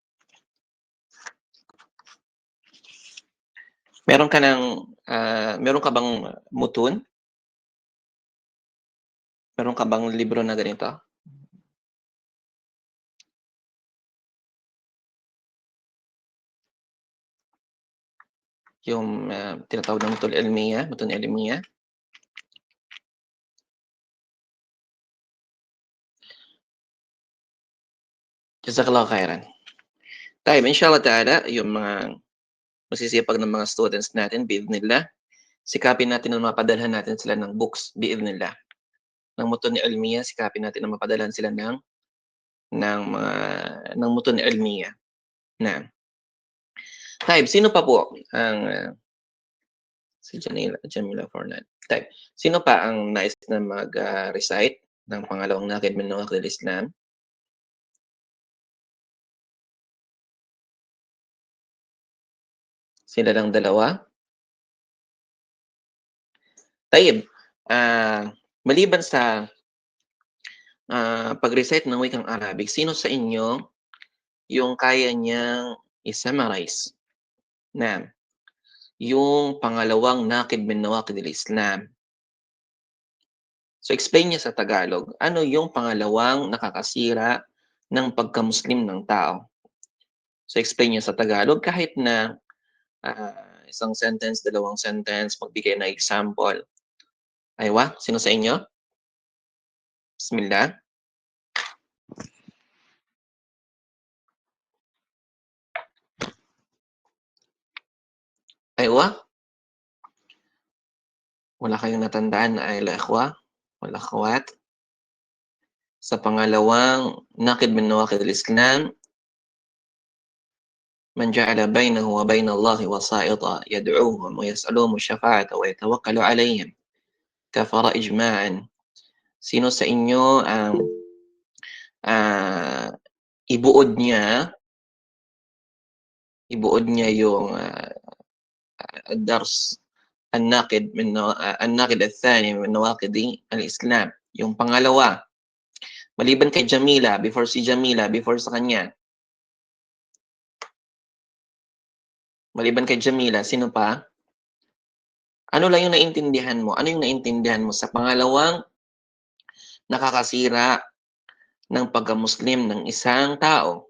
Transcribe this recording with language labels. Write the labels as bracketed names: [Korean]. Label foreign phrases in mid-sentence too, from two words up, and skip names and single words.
[Filipino] Meron ka bang mutun? Meron ka bang libro na ganito? Yung tinatawag na [Arabic] متون علمية. جزاك الله خيرا. Tayo, إن شاء الله تعالى, [Filipino] yung mga masisipag ng mga students natin, bi'idhnillah, sikapin natin na mapadalhan natin sila ng books, bi'idhnillah. [Arabic] Ng متون علمية, [Filipino] sikapin natin na mapadalhan sila ng [Arabic] متون علمية. [Filipino] Na. Tayo, sino pa po ang si Jamila Fornan. Tayo, sino pa ang nais na mag-recite ng pangalawang [Arabic] ناقض من نواقض الإسلام? [Filipino] Sila lang dalawa? Tayyib, maliban sa pag-recite ng wikang Arabic, sino sa inyo yung kaya niyang i-summarize na yung pangalawang [Arabic] ناقض من نواقض الإسلام? [Filipino] So explain niya sa Tagalog, ano yung pangalawang nakakasira ng pagka-Muslim ng tao? So explain niya sa Tagalog kahit na isang sentence, dalawang sentence, magbigay ng example. Aywa, sino sa inyo? Bismillah. Aywa. Wala kayong natandaan na [Arabic] أيلا إخوة? [Filipino] Wala akhwat? Sa pangalawang [Arabic] ناقض من نواقض الإسلام من جعل بينه وبين الله وسائط يدعوهم ويسألهم الشفاعة ويتوكل عليهم كفر إجماعا. [Filipino] Sino sa inyo ang ibuod niya yung dars [Arabic] الناقد الثاني من نواقض الإسلام. [Filipino] Yung pangalawa, maliban kay Jamila, before sa kanya. Maliban kay Jamila, sino pa? Ano lang yung naintindihan mo? Ano yung naintindihan mo sa pangalawang nakakasira ng pagka-Muslim ng isang tao?